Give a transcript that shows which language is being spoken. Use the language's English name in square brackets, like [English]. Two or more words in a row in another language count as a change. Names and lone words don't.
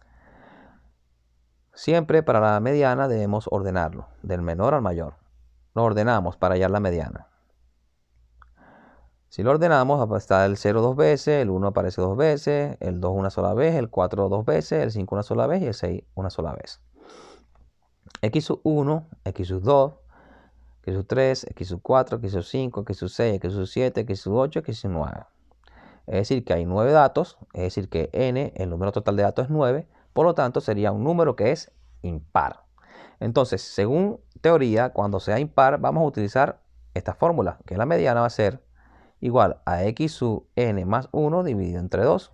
[Spanish] Siempre para la mediana debemos ordenarlo, del menor al mayor. Lo ordenamos para hallar la mediana. Si lo ordenamos, está el 0 dos veces, el 1 aparece dos veces, el 2 una sola vez, el 4 dos veces, el 5 una sola vez y el 6 una sola vez. X sub 1, X sub 2, X sub 3, X sub 4, X sub 5, X sub 6, X sub 7, X sub 8, X sub 9. Es decir, que hay 9 datos, es decir, que n, el número total de datos es 9, por lo tanto sería un número que es impar. Entonces, según teoría, cuando sea impar, vamos a utilizar esta fórmula, que la mediana va a ser igual a x sub n más 1 dividido entre 2.